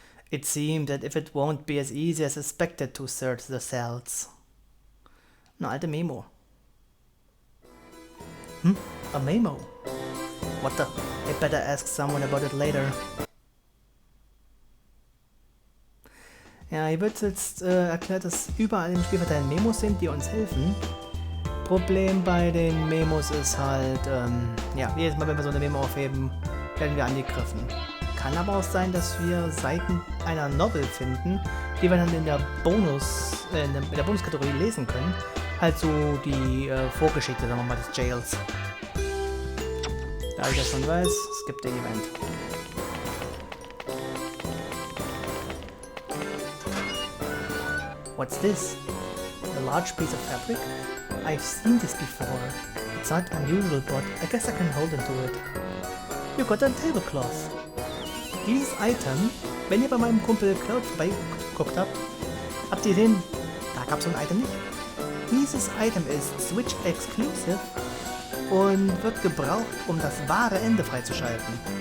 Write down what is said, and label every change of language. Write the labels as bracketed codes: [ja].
[en] It seemed that if it won't be as easy as expected to search the cells. [de] Eine alte Memo. [en] A memo? What the? I better ask someone about it later. [de] Ja, hier wird jetzt erklärt, dass überall im Spielverteil Memos sind, die uns helfen. Problem bei den Memos ist halt, ja, jedes Mal, wenn wir so eine Memo aufheben, werden wir angegriffen. Kann aber auch sein, dass wir Seiten einer Novel finden, die wir dann in der in der Bonuskategorie lesen können. Halt so die Vorgeschichte, sagen wir mal, des Jails. Da ich das schon weiß, es gibt der Event. [en] What's this? A large piece of fabric? I've seen this before. It's not unusual, but I guess I can hold into it. You got a tablecloth. [de] Dieses Item, wenn ihr bei meinem Kumpel Cloud vorbeigeguckt habt, habt ihr gesehen, da gab es so ein Item nicht. Dieses Item ist Switch Exclusive und wird gebraucht, um das wahre Ende freizuschalten.